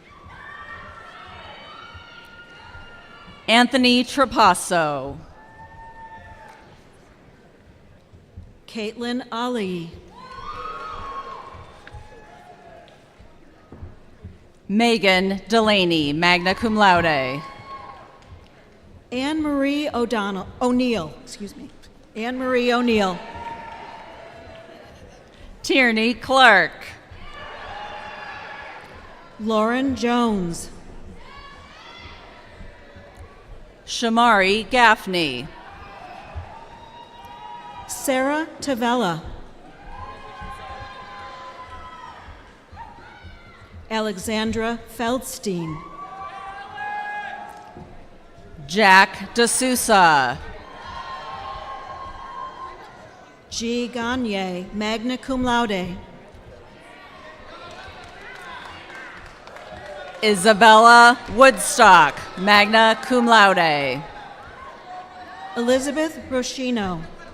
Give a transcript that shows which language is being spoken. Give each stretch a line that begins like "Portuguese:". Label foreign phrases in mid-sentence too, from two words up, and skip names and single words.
English: Anthony Trapasso. Caitlin Ali. Megan Delaney,
Latin: magna cum laude.
English: Anne Marie O'Neill. Anne Marie O'Neill. Tierney Clark. Lauren Jones. Shamari Gaffney. Sarah Tavella. Alexandra Feldstein. Jack D'Souza. G. Gagne,
Latin: magna cum laude.
English: Isabella Woodstock,
Latin: magna cum laude.
English: Elizabeth Roshino.